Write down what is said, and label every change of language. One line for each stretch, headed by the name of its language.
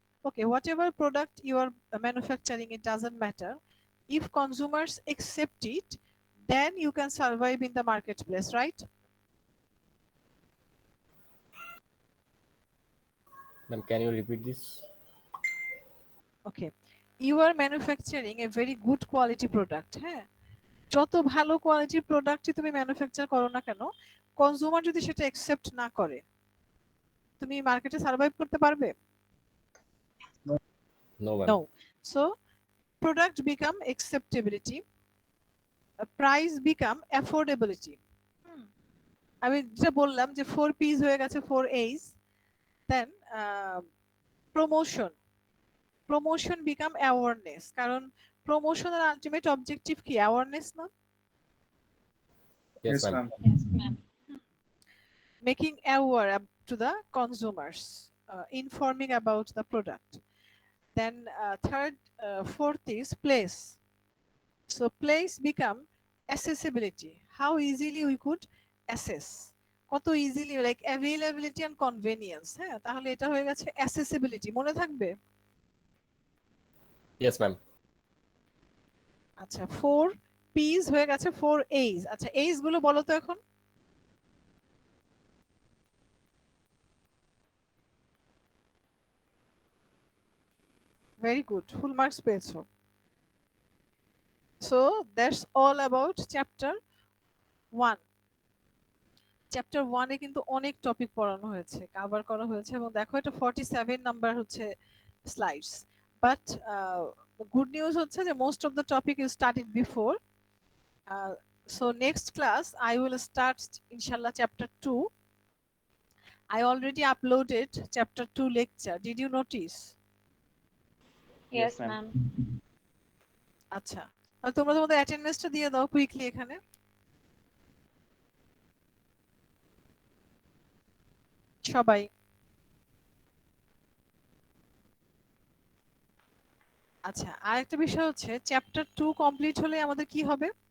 English: Okay, whatever product you are manufacturing, it doesn't matter. If consumers accept it, then you can survive in the marketplace, right? Ma'am, can you repeat this? Okay, you are manufacturing a very good quality product,
Bangla: হ্যাঁ, যত ভালো কোয়ালিটির প্রোডাক্টই তুমি manufacture করো না কেন, consumer যদি সেটা অ্যাকসেপ্ট না করে, তুমি মার্কেটে সার্ভাইভ করতে পারবে?
English: No, ma'am. No. So product become acceptability, price become affordability.
Bangla: আমি যেটা বললাম যে 4Ps হয়ে গেছে 4As,
English: then promotion become awareness,
Bangla: কারণ প্রমোশনের আলটিমেট অবজেক্টিভ কি? অ্যাওয়ারনেস না?
English: Yes, ma'am. Yes, ma'am. Making aware to the consumers, informing about the product. Then fourth is place. So place become accessibility, how easily we could access,
Bangla: কত easily,
English: Like availability and convenience.
Bangla: হ্যাঁ, তাহলে এটা হয়ে গেছে accessibility, মনে থাকবে?
English: Yes, ma'am.
Bangla: আচ্ছা 4Ps হয়ে গেছে 4As। আচ্ছা As গুলো বলো তো এখন। ভেরি গুড, ফুল মার্কস পেয়েছো।
English: So that's all about chapter 1।
Bangla: Chapter 1 এ কিন্তু অনেক টপিক পড়ানো হয়েছে, কভার করা হয়েছে, এবং দেখো এটা 47 নাম্বার হচ্ছে স্লাইডস। বাট
English: good news
Bangla: হচ্ছে যে
English: Most of the topic you studied before. So next class I will start inshallah chapter 2. I already uploaded chapter 2 lecture. Did you notice? Yes, ma'am. ma'am.
Bangla: আচ্ছা, তাহলে তোমরা তোমাদের অ্যাটেন্ডেন্সটা দিয়ে দাও quickly এখানে। সবাই আচ্ছা, আরেকটা বিষয় হচ্ছে চ্যাপ্টার 2 কমপ্লিট হলে আমাদের কি হবে?